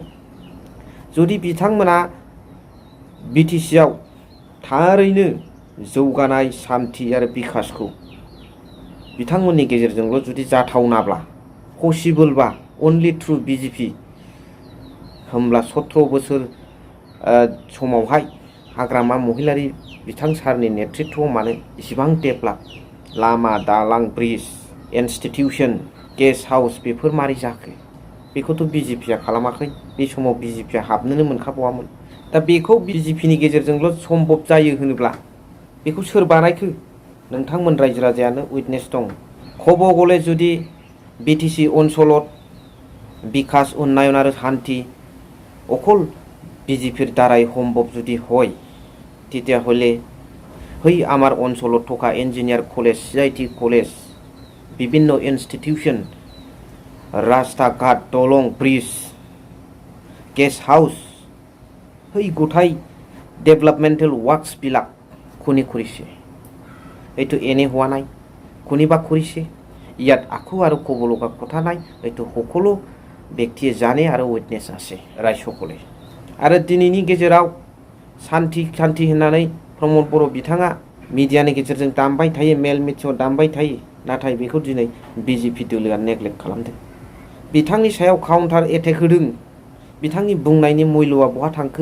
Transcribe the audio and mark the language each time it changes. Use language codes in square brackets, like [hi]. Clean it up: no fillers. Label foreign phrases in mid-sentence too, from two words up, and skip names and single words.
[brx] जुदि बिथांमोना BTCआव थारैनो जौगानाय शान्ति आरो बिकासखौ बिथांमोननि गेजेरजोंल' जुदि जाथावनाब्ला पसिबोलबा [en] only through [brx] BJP होमब्ला 17 बोसोर समावहाय हाग्रामा महिलारि बिथां सारनि नेतृत्वआव मानो इसिबां डेभेलप लामा दालां [en] bridge institution guest house [brx] बेफोर मारै जाखो? बेखौथ' BJPआ खालामाखै। बे समाव BJPआ हाबनोनो मोनखाबावामोन। दा बेखौ BJPनि गेजेरजोंल' सम्भब जायो होनोब्ला बेखौ सोर बानायखो? नोंथांमोन रायजो राजायानो उइटनेस दं। खब गले [as] जुदि BTC অঞ্চলত বিকাশ উন্নয়ন আৰু শান্তি অকল BJPৰ দ্বাৰাই সম্ভৱ যদি হয়, তেতিয়াহ'লে সেই আমাৰ অঞ্চলত থকা [en] engineer college, [as] CIT কলেজ, বিভিন্ন ইনষ্টিটিউশ্যন, ৰাস্তা ঘাট, দলং, ব্ৰিজ, [en] guest house, [as] সেই গোটাই ডেভেলপমেণ্টেল ৱৰ্কছবিলাক কোনে কৰিছে? এইটো এনে হোৱা নাই, কোনোবা কৰিছে। ইয়াত আকো আৰু ক'ব লগা কথা নাই। এইটো সকলো ব্যক্তিয়ে জানে আৰু উইটনেছ আছে ৰাইজসকলে। [brx] आरो दिनैनि गेजेराव शान्ति होननानै प्रमद बर' बिथाङा मिडियानि गेजेरजों दामबाय थायो, मेल मिथिङाव दामबाय थायो। नाथाय बेखौ दिनै BJP दोलोआ नेग्लेक्ट खालामदों। बिथांनि सायाव [en] counter attack [brx] होदों। बिथांनि बुंनायनि मुल्यआ बहा थांखो?